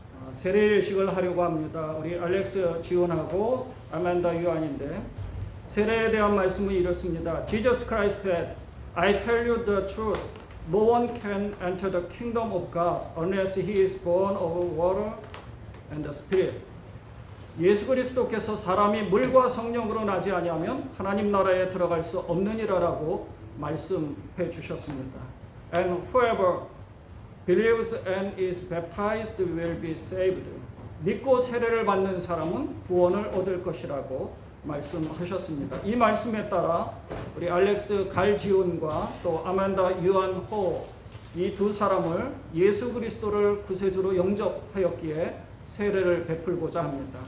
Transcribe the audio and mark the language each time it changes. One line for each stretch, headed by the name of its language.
Korean: 세례 예식을 하려고 합니다. 우리 알렉스 지원하고 아만다 유한인데 세례에 대한 말씀은 이렇습니다.
English: Jesus Christ said, I tell you the truth. No one can enter the kingdom of God unless he is born of water and the Spirit.
Korean: 예수 그리스도께서 사람이 물과 성령으로 나지 아니하면 하나님 나라에 들어갈 수 없느니라라고 말씀해 주셨습니다.
English: And whoever believes and is baptized will be saved.
Korean: 믿고 세례를 받는 사람은 구원을 얻을 것이라고 말씀하셨습니다. 이 말씀에 따라 우리 알렉스 갈지온과 또 아만다 유한호 이 두 사람을 예수 그리스도를 구세주로 영접하였기에 세례를 베풀고자 합니다.